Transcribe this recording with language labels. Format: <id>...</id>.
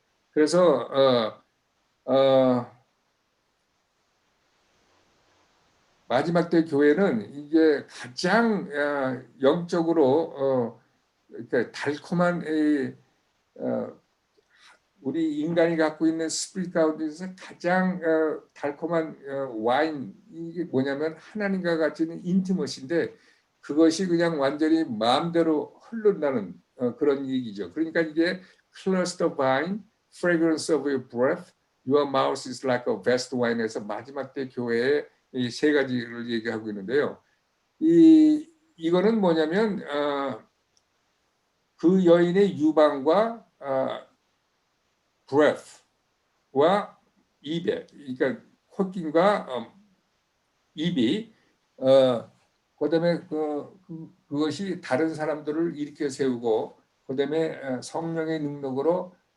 <ko>그래서 마지막 때 교회는 이게 가장 영적으로 이렇게 달콤한 우리 인간이 갖고 있는 스피릿 가운데서 가장 달콤한 와인 이게 뭐냐면 하나님과 같이 있는 인티머시인데 그것이 그냥 완전히 마음대로 흐른다는 그런 얘기죠. 그러니까 이게</ko> <en>cluster of vine, fragrance of your breath, your mouth is like a best wine</en> <ko>에서 마지막 때 교회의 이 세 가지를 얘기하고 있는데요. 이거는 뭐냐면 그 여인의 유방과 breath와 입에, 그러니까 콧김과 입이 그다음에 그것이 다른 사람들을 일으켜 세우고 그다음에 성령의 능력으로</ko>